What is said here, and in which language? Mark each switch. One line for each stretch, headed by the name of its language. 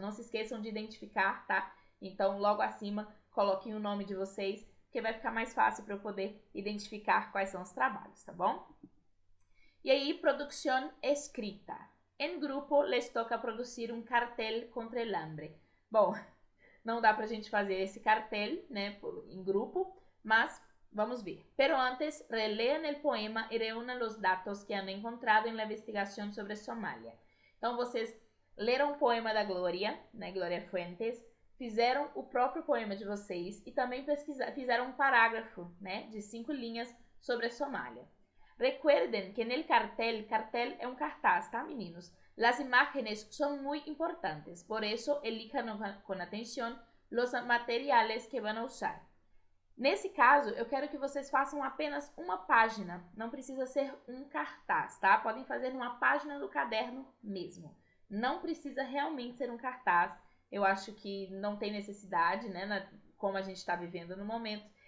Portuguese: Não se esqueçam de identificar, tá? Então, logo acima, coloquem o nome de vocês, porque vai ficar mais fácil para eu poder identificar quais são os trabalhos, tá bom? E aí, produção escrita. Em grupo,
Spanish: les toca produzir um cartel contra el hambre.
Portuguese: Bom, não dá pra gente fazer esse cartel, né, em grupo, mas vamos ver.
Spanish: Pero antes, relean el poema e reúnan los datos que han encontrado en la investigación sobre Somália.
Portuguese: Então, vocês leram o poema da Glória, né, Glória Fuentes, fizeram o próprio poema de vocês e também fizeram um parágrafo, né, de 5 linhas sobre a Somália.
Spanish: Recuerden que en el cartel
Portuguese: é um cartaz, tá, meninos?
Spanish: Las imágenes son muy importantes, por eso elijan con atención los materiales que van a usar.
Portuguese: Nesse caso, eu quero que vocês façam apenas uma página, não precisa ser um cartaz, tá? Podem fazer numa página do caderno mesmo. Não precisa realmente ser um cartaz, eu acho que não tem necessidade, né, como a gente está vivendo no momento.